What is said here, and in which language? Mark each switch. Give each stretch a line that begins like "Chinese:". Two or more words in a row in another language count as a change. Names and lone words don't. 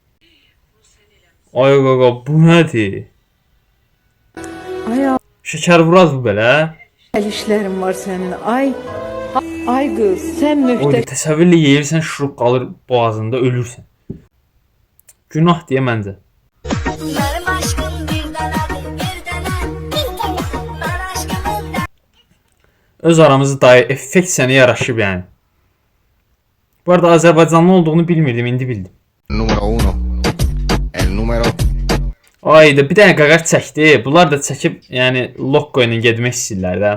Azerbaijani: Ay qaqa, bu nədir? Ay Şəkər vuraz bu belə.
Turkish: işlerim var senin. Ay kız sen O mühteşem.
Azerbaijani: təsəvvürlə yeyirsən, şurup qalır boğazında, ölürsən. Günah deyə məncə.
Turkish: Benim aşkım bir dene, bir dene, bir dene. Ben aşkımın
Azerbaijani: Öz aramızda dair effekt sənə yaraşıb yəni. Bu arada Azərbaycanlı olduğunu bilmirdim, indi bildim.
Spanish: Numara 1. El numero
Azerbaijani: Ayda bir dənə qaqaş çəkdi. Bunlar da çəkib, yəni Lokko ilə getmək istəyirlər də.